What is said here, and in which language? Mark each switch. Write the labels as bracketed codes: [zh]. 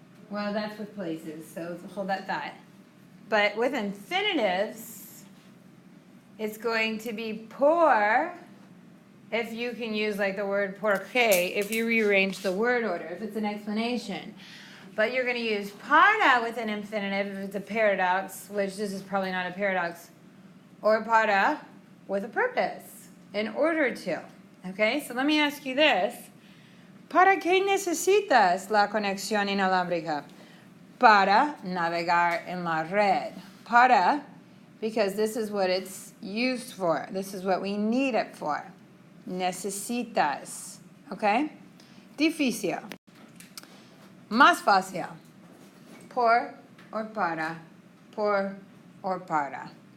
[en] Well, that's with places, so hold that thought. But with infinitives, it's going to be por if you can use like the word porque if you rearrange the word order, if it's an explanation. But you're going to use para with an infinitive if it's a paradox, which this is probably not a paradox, or para with a purpose in order to. Okay, so let me ask you this. [es] ¿Para qué necesitas la conexión inalámbrica? Para navegar en la red. [en] Para, because this is what it's used for. This is what we need it for. [es] Necesitas. [en] Okay? [es] Difícil. Más fácil. [en] Por or para. Por or para.